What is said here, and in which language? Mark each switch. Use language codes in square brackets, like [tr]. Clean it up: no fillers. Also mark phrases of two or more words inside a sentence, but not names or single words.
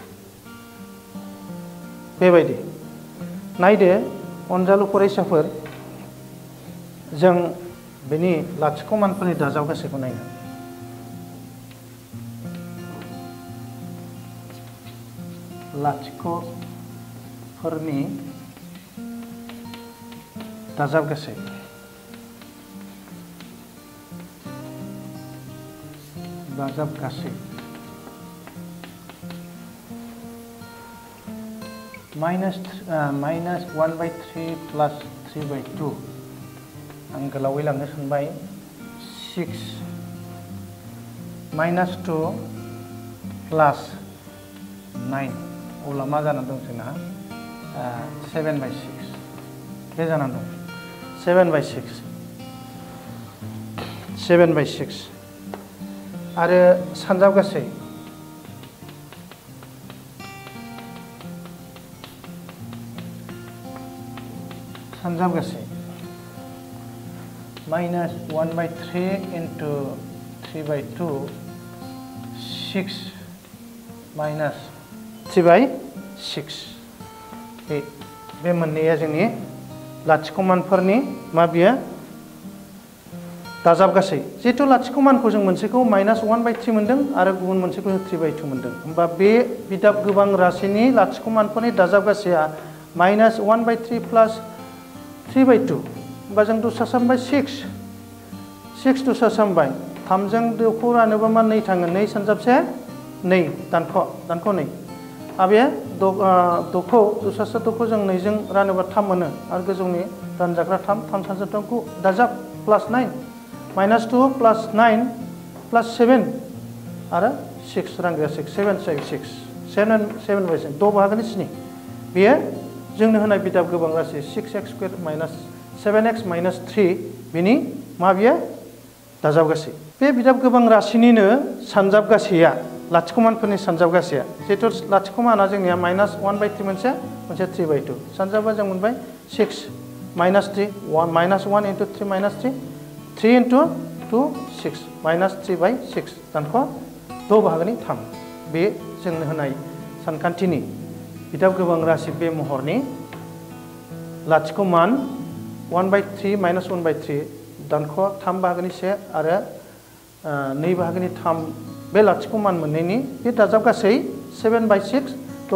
[brx] बेबायदि नायदो अनजालु फरायसाफोर जों बेनि लाथिख' मानफोरनि दाजाबगासैखौ नायनो लाथिख'फोरनि दाजाबगासै [en] minus 1 by 3 plus 3 by 2 [brx] आं गोलावै लांनो सानबाय 6 [en] minus 2 plus 9 [brx] अब्ला मा जानानै दं जोंना [en] 7 by 6 [brx] बे जानानै दं [en] 7 by 6 [brx] आरो सानजाबगासै [en] minus 1 by 3 into 3 by 2 6 minus 3 by 6 [brx] बे मोननैया जोंनि लाथिख' मानफोरनि मा बियो दाजाबगासै जिहेतु लाथिख' मानखौ जों मोनसेखौ [en] minus 1 by 3 [brx] मोनदों आरो गुबुन मोनसेखौ [en] 3 by 2 [brx] मोनदों होमबा बे बिदाब गोबां राशिनि लाथिख' मानफोरनि दाजाबगासैया [en] minus 1 by 3 plus 3 by 2 [brx] होमबा जों दसासामबाय 6 दसासामबाय 3 जों 2 खौ रानोबा मा 2 थाङो 2 सानजाबसे 2 दानख' 2 आबे 2 खौ दसासा 2 खौ जों 2 जों रानोबा 3 मोनो आरो गोजौनि रानजाग्रा 3 सानजाब 2 दाजाब [en] plus 9 minus 2 plus 9 plus 7 [brx] आरो 6 रानग्रा 6 [en] 7 by 6 [brx] द' बाहागोनि 7 बेयो जोंनो होनाय बिदाब गोबां राशि [en] 6x square minus 7x minus 3 [brx] बिनि मा बियो दाजाबगासै बे बिदाब गोबां राशिनिनो सानजाबगासैया लाथिख' मानफोरनि सानजाबगासैया जिहेतु लाथिख' माना जोंनिया [en] minus 1 by 3 [brx] मोनसे [en] 3 by 2 [brx] सानजाबा जों मोनबाय [en] 6 minus 3 minus 1 into 3 minus 3 3 into 2 6 minus 3 by 6 [brx] दानख' द' बाहागोनि 3 बे जोंनो होनाय सानखान्थिनि बिदाब गोबां राशि बे महरनि लाथिख' मान 1/3 माइनास 1/3 दानख' 3 बाहागोनि 1 आरो 2 बाहागोनि 3 बे लाथिख' मान मोननैनि बे दाजाब गासै 7/6 6